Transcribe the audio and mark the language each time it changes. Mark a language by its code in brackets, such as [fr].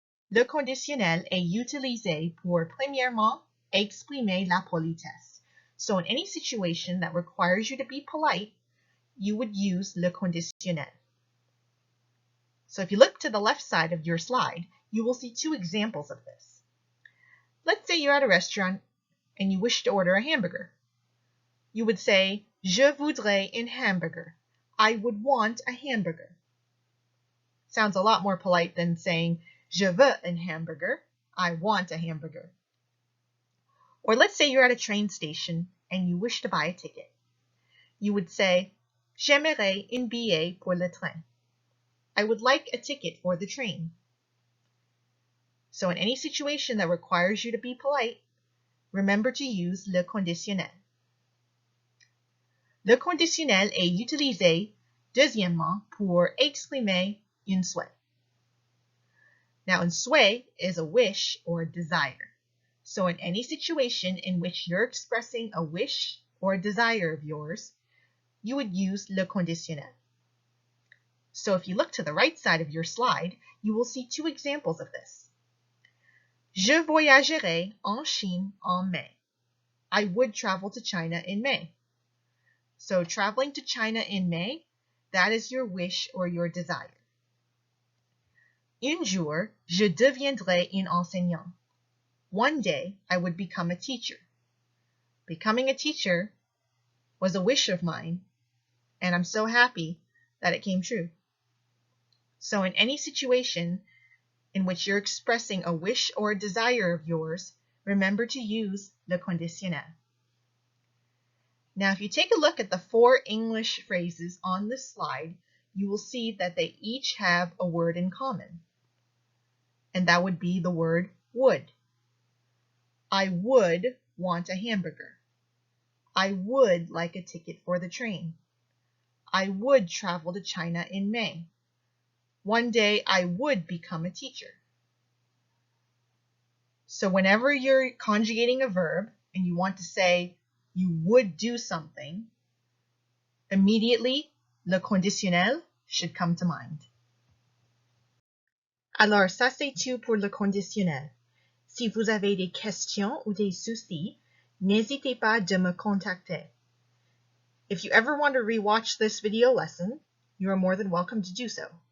[fr] Le conditionnel est utilisé pour, premièrement, exprimer la politesse. [en] So in any situation that requires you to be polite, you would use le conditionnel. So if you look to the left side of your slide, you will see two examples of this. Let's say you're at a restaurant and you wish to order a hamburger. You would say, [fr] je voudrais un hamburger. [en] I would want a hamburger. Sounds a lot more polite than saying, [fr] je veux un hamburger. [en] I want a hamburger. Or let's say you're at a train station and you wish to buy a ticket. You would say, [fr] j'aimerais un billet pour le train. [en] I would like a ticket for the train. So in any situation that requires you to be polite, remember to use le conditionnel. [fr] Le conditionnel est utilisé, deuxièmement, pour exprimer un souhait. [en] Now, un souhait is a wish or a desire. So in any situation in which you're expressing a wish or a desire of yours, you would use le conditionnel. So if you look to the right side of your slide, you will see two examples of this. [fr] Je voyagerai en Chine en mai. [en] I would travel to China in May. So traveling to China in May, that is your wish or your desire. [fr] Un jour, je deviendrai un enseignant. [en] One day, I would become a teacher. Becoming a teacher was a wish of mine, and I'm so happy that it came true. So in any situation in which you're expressing a wish or a desire of yours, remember to use le conditionnel. Now, if you take a look at the 4 English phrases on this slide, you will see that they each have a word in common. And that would be the word would. I would want a hamburger. I would like a ticket for the train. I would travel to China in May. One day I would become a teacher. So whenever you're conjugating a verb and you want to say you would do something, immediately le conditionnel should come to mind. [fr] Alors, ça c'est tout pour le conditionnel. Si vous avez des questions ou des soucis, n'hésitez pas de me contacter. [en] If you ever want to rewatch this video lesson, you are more than welcome to do so.